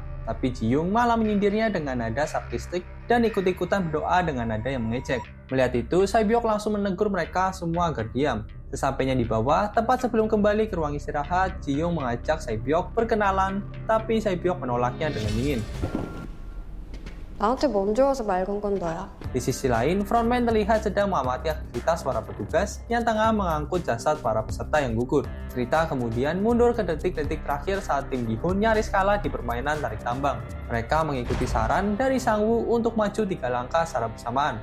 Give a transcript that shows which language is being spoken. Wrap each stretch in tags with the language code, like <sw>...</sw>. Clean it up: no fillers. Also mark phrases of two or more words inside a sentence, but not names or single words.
<id>Tapi Ji-young malah menyindirnya dengan nada sarkastik dan ikut-ikutan berdoa dengan nada yang mengejek. Melihat itu, Sae-byok langsung menegur mereka semua agar diam. Sesampainya di bawah, tepat sebelum kembali ke ruang istirahat, Ji-young mengajak Sae-byok berkenalan, tapi Sae-byok menolaknya dengan dingin.</id> <ko>나한테 먼저 와서 말 건 건 너야.</ko> <id>Di sisi lain, frontman terlihat sedang mengamati aktivitas para petugas yang tengah mengangkut jasad para peserta yang gugur. Cerita kemudian mundur ke detik-detik terakhir saat tim Gi-hun nyaris kalah di permainan tarik tambang. Mereka mengikuti saran dari Sang Woo untuk maju 3 langkah secara bersamaan.</id>